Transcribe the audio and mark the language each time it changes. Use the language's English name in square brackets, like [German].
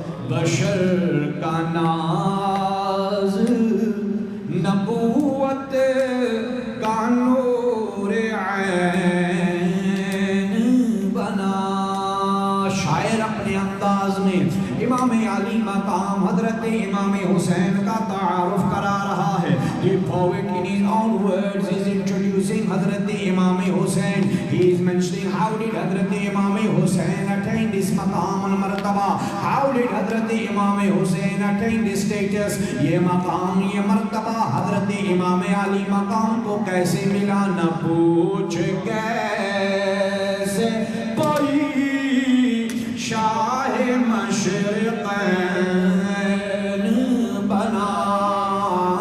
[Urdu] بشر کا ناز نبوت کا نور عین بنا. شاعر اپنے انداز میں امام علی مقام حضرت امام حسین کا تعارف کرا رہا ہے. [English] The poet in his own words is introducing Hazrat Imam Hussain. He is mentioning how did Hazrat Imam Hussain attain this مقام مرتبہ. How did Hazrat Imam Hussain attain this status. [Urdu] یہ مقام یہ مرتبہ حضرت امام علی مقام کو کیسے ملا. نہ پوچھ کیسے کوئی شاہ مشرقین بنا.